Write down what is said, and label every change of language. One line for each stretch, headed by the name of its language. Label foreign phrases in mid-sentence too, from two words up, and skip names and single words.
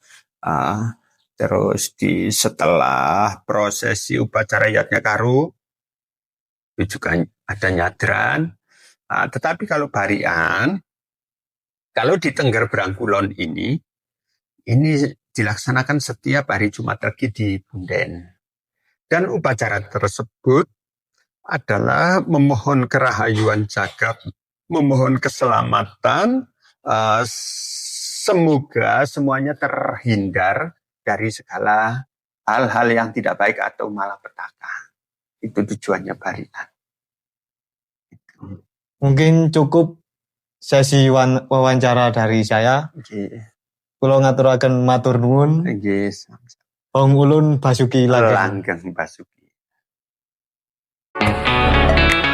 Indonesian: Terus setelah prosesi upacara Yatnya Karu itu juga ada nyadran. Tetapi kalau barian, kalau di Tengger Brangkulon ini dilaksanakan setiap hari Jumat Legi di Bunden. Dan upacara tersebut adalah memohon kerahayuan jagat, memohon keselamatan, semoga semuanya terhindar dari segala hal-hal yang tidak baik atau malapetaka. Itu tujuannya barian. Mungkin cukup sesi wawancara dari saya.
Javanese: Kula ngaturaken matur nuwun. Wong ulun Basuki langgeng. Basuki.